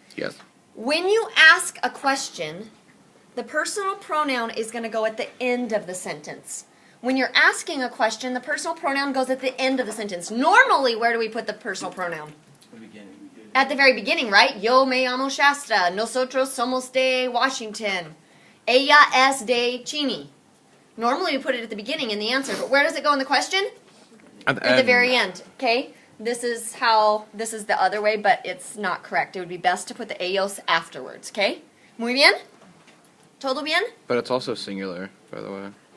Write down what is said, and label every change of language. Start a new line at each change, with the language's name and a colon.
English: Yes. When you ask a question, the personal pronoun is going to go at the end of the sentence. When you're asking a question, the personal pronoun goes at the end of the sentence. Normally, where do we put the personal pronoun? At the very beginning, right?
Spanish: Yo me llamo Shasta. Nosotros somos de Washington. Ella es de Cheney.
English: Normally, we put it at the beginning in the answer, but where does it go in the question? At the very end, okay? This is the other way, but it's not correct. It would be best to put the ellos afterwards, okay?
Spanish: Muy bien? Todo bien?
English: But it's also singular, by the way.